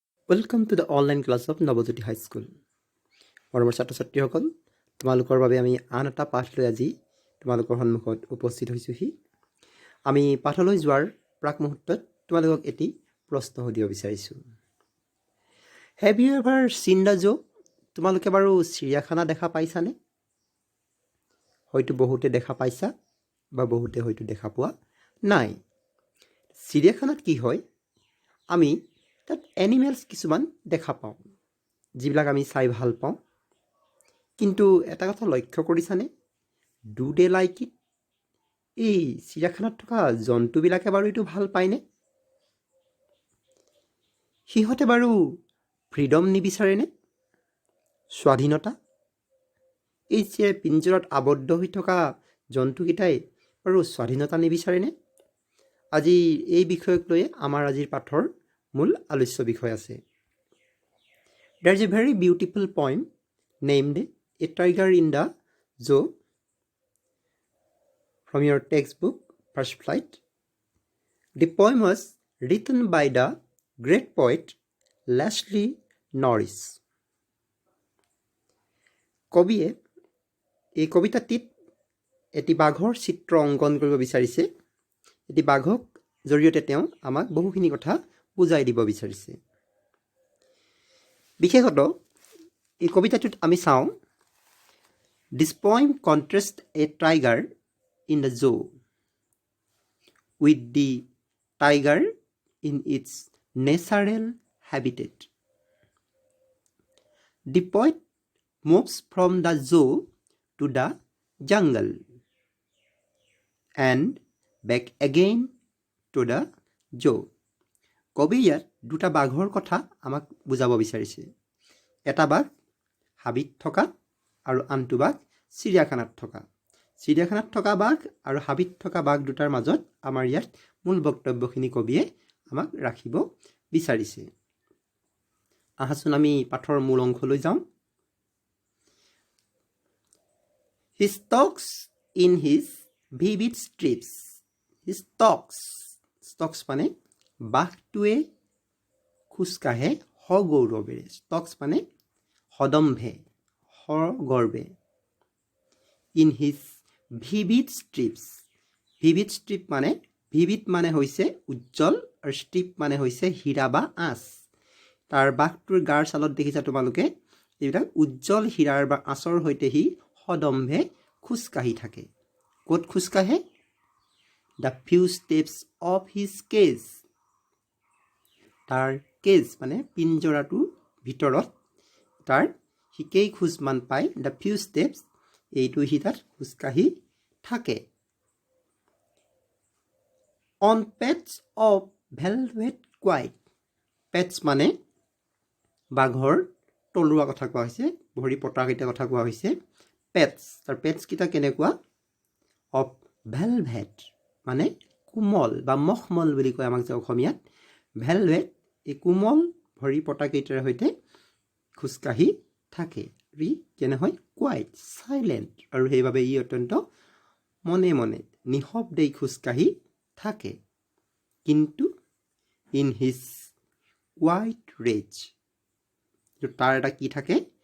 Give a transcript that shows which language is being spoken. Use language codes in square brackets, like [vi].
[en] Welcome to the online class of Navajyoti High School. [as] মৰমৰ ছাত্ৰ ছাত্ৰীসকল, তোমালোকৰ বাবে আমি আন এটা পাঠ লৈ আজি তোমালোকৰ সন্মুখত উপস্থিত হৈছোহি। আমি পাঠলৈ যোৱাৰ প্ৰাক মুহূৰ্তত তোমালোকক এটি প্ৰশ্ন সুধিব বিচাৰিছোঁ। [en] Have you ever seen the zoo? [as] তোমালোকে বাৰু চিৰিয়াখানা দেখা পাইছানে? হয়তো বহুতে দেখা পাইছা বা বহুতে হয়তো দেখা পোৱা নাই। চিৰিয়াখানাত কি হয়? আমি তাত এনিমেলছ কিছুমান দেখা পাওঁ, যিবিলাক আমি চাই ভাল পাওঁ। কিন্তু এটা কথা লক্ষ্য কৰিছানে? [en] Do they like it? [as] এই চিৰিয়াখানাত থকা জন্তুবিলাকে বাৰু এইটো ভাল পায়নে? সিহঁতে বাৰু ফ্ৰীডম নিবিচাৰেনে? স্বাধীনতা? এই যে পিঞ্জৰত আবদ্ধ হৈ থকা জন্তুকেইটাই বাৰু স্বাধীনতা নিবিচাৰেনে? আজি এই বিষয়ক লৈ আমাৰ আজিৰ পাঠৰ মূল আলোচ্য বিষয় আছে। [en] There is a very beautiful poem named A Tiger in the Zoo from your textbook, First Flight. The poem was written by the great poet Leslie Norris. [as] কবিয়ে এই কবিতাটিত এটি বাঘৰ চিত্ৰ অংকন কৰিব বিচাৰিছে। এটি বাঘক জৰিয়তে তেওঁ আমাক বহুখিনি কথা বুজাই দিব বিচাৰিছে। বিশেষত এই কবিতাটোত আমি চাওঁ, [en] This poem contrasts a tiger in the zoo with the tiger in its natural habitat. The poet moves from the zoo to the jungle and back again to the zoo. [as] কবি ইয়াত দুটা বাঘৰ কথা আমাক বুজাব বিচাৰিছে। এটা বাঘ হাবিত থকা আৰু আনটো বাঘ চিৰিয়াখানাত থকা। চিৰিয়াখানাত থকা বাঘ আৰু হাবিত থকা বাঘ দুটাৰ মাজত আমাৰ ইয়াত মূল বক্তব্যখিনি কবিয়ে আমাক ৰাখিব বিচাৰিছে। আহাচোন আমি পাঠৰ মূল অংশলৈ যাওঁ। [en] He stalks in his vivid strips. He stalks. [as] Stalks মানে বাঘটোৱে খোজকাঢ়ে সগৌৰৱেৰে। ষ্টক্স মানে সদম্ভে, সগৰ্বে। [en] In his vivid stripes. [as] Vivid strip মানে, ভিভিড মানে হৈছে উজ্জ্বল আৰু ষ্ট্ৰিপ মানে হৈছে হীৰা বা আঁচ। তাৰ বাঘটোৰ গাৰ ছালত দেখিছা তোমালোকে এইবিলাক উজ্জ্বল হীৰাৰ বা আঁচৰ সৈতে সি সদম্ভে খোজকাঢ়ি থাকে। ক'ত খোজকাঢ়ে? [en] The few steps of his cage. [as] তাৰ কেজ মানে পিঞ্জৰাটোৰ ভিতৰত তাৰ সিকেই খোজমান পায়। [en] the few steps, [as] এইটো সি তাত খোজকাঢ়ি থাকে। [en] On pads of velvet quiet. [as] Patch মানে বাঘৰ তলুৱা কথা কোৱা হৈছে, ভৰি পতাকেইটা কথা কোৱা হৈছে। পেটছ, তাৰ পেটছকেইটা কেনেকুৱা? অফ ভেলভেট মানে কোমল বা মখমল বুলি কয় আমাক যে অসমীয়াত। ভেলভেট, এই কোমল ভৰি পতাকেইটাৰ সৈতে খোজকাঢ়ি থাকে। ই কেনে হয়? Quiet, silent. আৰু সেইবাবে ই অত্যন্ত মনে মনে নিঃশব্দেই খোজকাঢ়ি থাকে। কিন্তু [en] in his quiet rage, [as] তাৰ এটা কি থাকে?